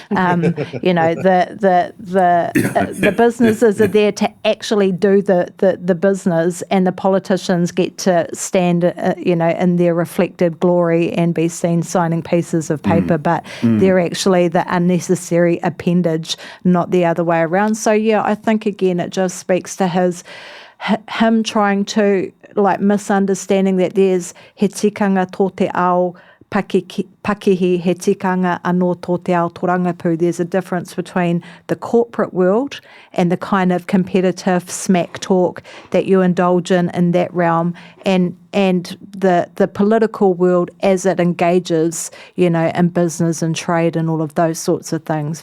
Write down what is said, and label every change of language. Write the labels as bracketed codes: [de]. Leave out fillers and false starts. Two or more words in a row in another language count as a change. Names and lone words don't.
[en] The businesses are there to actually do the business, and the politicians get to stand, in their reflected glory and be seen signing pieces of paper, but they're actually the unnecessary appendage, not the other way around. So, yeah, I think, again, it just speaks to him trying to, misunderstanding that there's [mi] he tikanga tō te ao pakihi, he tikanga anō tō te ao tōrangapū. [en] There's a difference between the corporate world and the kind of competitive smack talk that you indulge in that realm, and the political world as it engages, in business and trade and all of those sorts of things.